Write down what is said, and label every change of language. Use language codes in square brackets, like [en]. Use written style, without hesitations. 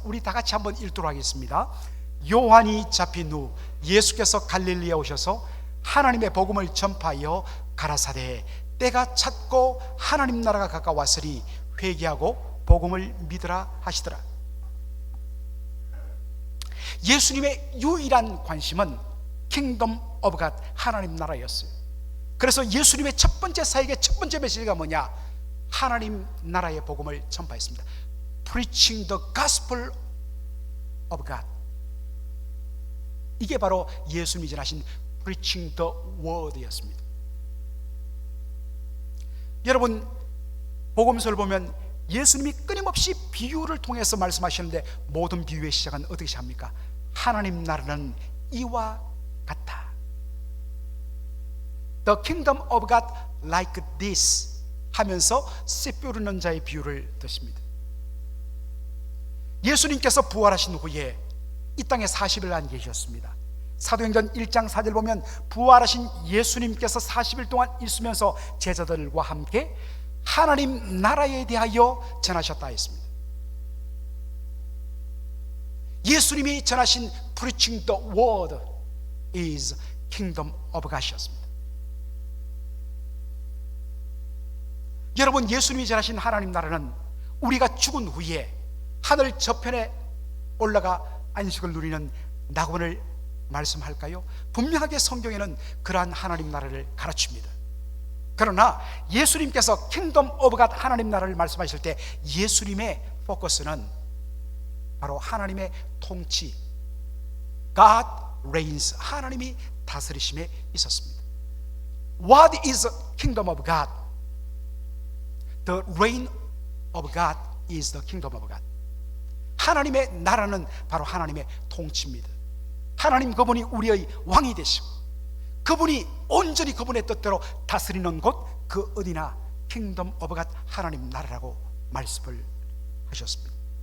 [ko] 우리 다 같이 한번 읽도록 하겠습니다. 요한이 잡힌 후 예수께서 갈릴리에 오셔서 하나님의 복음을 전파하여 가라사대 때가 찼고 하나님 나라가 가까웠으니 회개하고 복음을 믿으라 하시더라. 예수님의 유일한 관심은 킹덤 오브 갓, 하나님 나라였어요. 그래서 예수님의 첫 번째 사역의 첫 번째 메시지가 뭐냐? 하나님 나라의 복음을 전파했습니다. [en] Preaching the gospel of God. [ko] 이게 바로 예수님이 전하신 [en] Preaching the word [ko] 였습니다. 여러분, 복음서를 보면 예수님이 끊임없이 비유를 통해서 말씀하시는데 모든 비유의 시작은 어떻게 시작합니까? 하나님 나라는 이와 같다. [en] The kingdom of God like this [ko] 하면서 씨 뿌리는 자의 비유를 드십니다. 예수님께서 부활하신 후에 이 땅에 40일 안 계셨습니다. 사도행전 1장 4절 보면 부활하신 예수님께서 40일 동안 있으면서 제자들과 함께 하나님 나라에 대하여 전하셨다 했습니다. 예수님이 전하신 [en] Preaching the word is Kingdom of God이었습니다. [ko] 여러분, 예수님이 전하신 하나님 나라는 우리가 죽은 후에 하늘 저편에 올라가 안식을 누리는 낙원을 말씀할까요? 분명하게 성경에는 그러한 하나님 나라를 가르칩니다. 그러나 예수님께서 킹덤 오브 갓, 하나님 나라를 말씀하실 때 예수님의 포커스는 바로 하나님의 통치, [en] God reigns, [ko] 하나님이 다스리심에 있었습니다. [en] What is kingdom of God? The reign of God is the kingdom of God. [ko] 하나님의 나라는 바로 하나님의 통치입니다. 하나님 그분이 우리의 왕이 되시고 그분이 온전히 그분의 뜻대로 다스리는 곳, 그 어디나 킹덤 오브 갓, 하나님 나라라고 말씀을 하셨습니다.